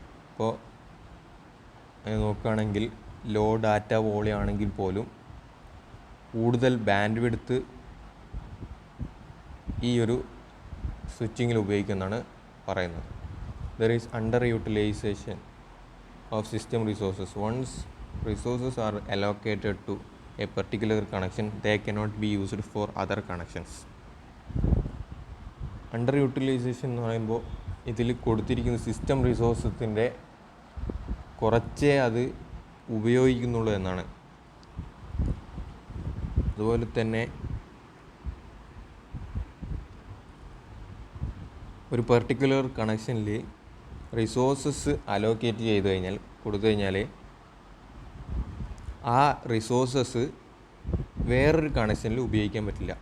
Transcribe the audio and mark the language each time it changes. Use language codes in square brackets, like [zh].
[ml] അപ്പോൾ നോക്കുകയാണെങ്കിൽ law data volume ആണെങ്കിൽ പോലും കൂടുതൽ ബാൻഡ് വിഡ്ത്ത് ഈ ഒരു സ്വിച്ചിങ്ങിൽ ഉപയോഗിക്കുന്നതാണ് പറയുന്നത്. [en] There is under utilisation of system resources. Once resources are allocated to a particular connection, they cannot be used for other connections. [ml] Under utilisation എന്ന് പറയുമ്പോൾ ഇതിൽ കൊടുത്തിരിക്കുന്ന സിസ്റ്റം റിസോഴ്സസിൻ്റെ കുറച്ചേ അത് ഉപയോഗിക്കുന്നുള്ളൂ എന്നാണ്. അതുപോലെ തന്നെ ഒരു പെർട്ടിക്കുലർ കണക്ഷനിൽ റിസോഴ്സസ് അലോക്കേറ്റ് കൊടുത്തു കഴിഞ്ഞാൽ ആ റിസോഴ്സസ് വേറൊരു കണക്ഷനിൽ ഉപയോഗിക്കാൻ പറ്റില്ല.